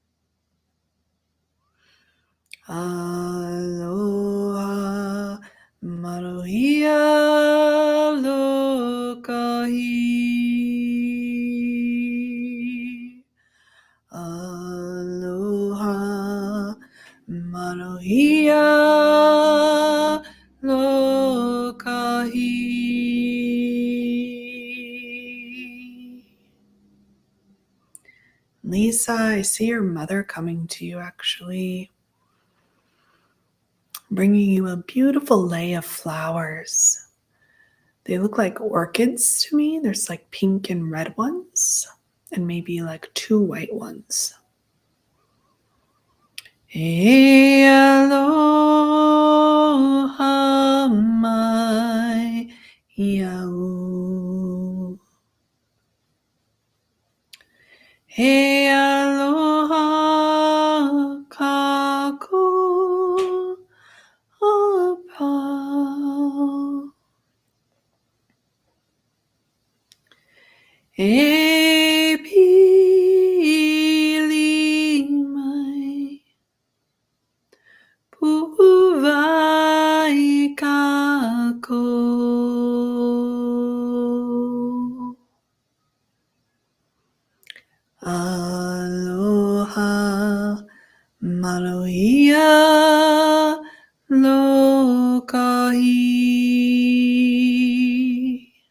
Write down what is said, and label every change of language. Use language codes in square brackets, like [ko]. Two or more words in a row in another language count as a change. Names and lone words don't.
[haw] Aloha maruhia lokahi. Aloha maruhia lokahi. [en] Lisa, I see your mother coming to you actually, bringing you a beautiful lei of flowers. They look like orchids to me. There's like pink and red ones, and maybe like 2 white ones. [haw] E aloha mai iau. E aloha kako apau. E pili mai pu'uwai kako. Aloha maruhia lokahi.